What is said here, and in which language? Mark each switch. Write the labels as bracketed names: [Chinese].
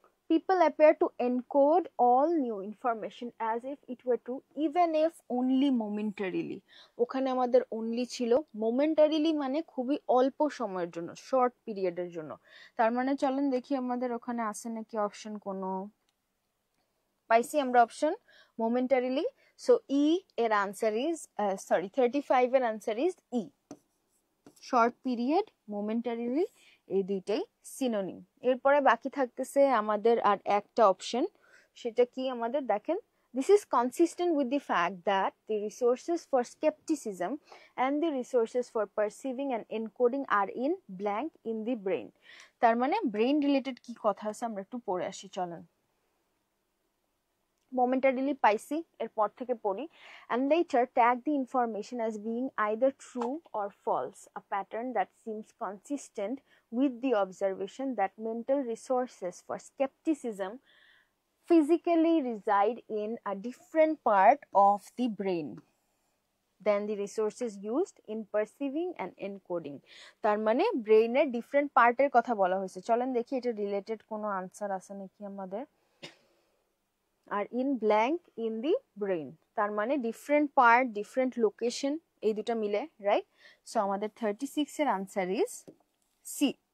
[English] People appear to encode all new information as if it were true even if only momentarily, ওখানে আমাদের only ছিল, momentarily মানে [Bangla] খুবই অল্প সময়ের জন্য, শর্ট পিরিয়ডের জন্য। তার মানে চলেন দেখি আমাদের ওখানে আছে নাকি অপশন কোনো, পাইছি আমরা অপশন momentarily। সো ই এর আনসার ইজ 35 এর answer is E, short period, momentarily, এই দুইটাই সিনোনিম। এরপরে বাকি থাকতেছে আমাদের আর একটা অপশন, সেটা কি আমাদের দেখেন, [English] this is consistent with the fact that the resources for skepticism and the resources for perceiving and encoding are in blank in the brain। [Bangla] তার মানে ব্রেন রিলেটেড কি কথা আছে আমরা একটু পড়ে আসি চলেন। [English] momentarily [Bangla] পাইছি, এরপর থেকে পড়ি, [English] and later tag the information as being either true or false, a pattern that seems consistent with the observation that mental resources for skepticism physically reside in a different part of the brain than the resources used in perceiving and encoding। [Bangla] তার মানে ব্রেইনের different পার্টের কথা বলা হয়েছে। চলেন দেখি এটা রিলেটেড কোনো আনসার আছে নাকি আমাদের। আর in blank in the brain, তার মানে ডিফারেন্ট পার্ট, ডিফারেন্ট লোকেশন, এই দুটো মিলে, রাইট? সো আমাদের 36 এর আনসার ইজ সি।